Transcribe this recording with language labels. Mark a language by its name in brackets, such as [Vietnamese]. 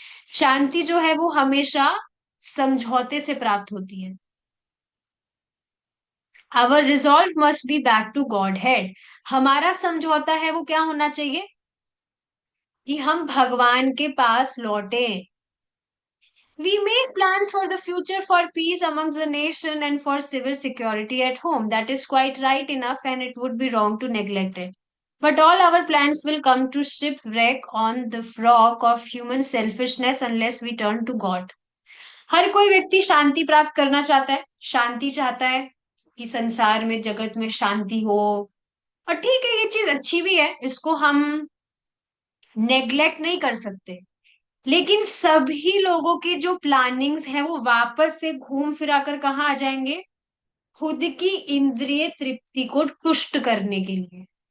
[Hindi] शांति जो है वो हमेशा समझौते से प्राप्त होती है। [English] Our resolve must be back to Godhead. [Hindi] हमारा समझौता है वो क्या होना चाहिए, कि हम भगवान के पास लौटे। [English] We make plans for the future, for peace amongst the nation and for civil security at home. That is quite right enough, and it would be wrong to neglect it. But all our plans will come to shipwreck on the rock of human selfishness unless we turn to God. [Hindi] हर कोई व्यक्ति शांति प्राप्त करना चाहता है, शांति चाहता है कि संसार में, जगत में शांति हो। और ठीक है, ये चीज अच्छी भी है, इसको हम नेग्लेक्ट नहीं कर सकते। लेकिन सभी लोगों की जो प्लानिंग्स है वो वापस से घूम फिरा कर कहाँ आ जाएंगे, खुद की इंद्रिय तृप्ति को तुष्ट करने के लिए।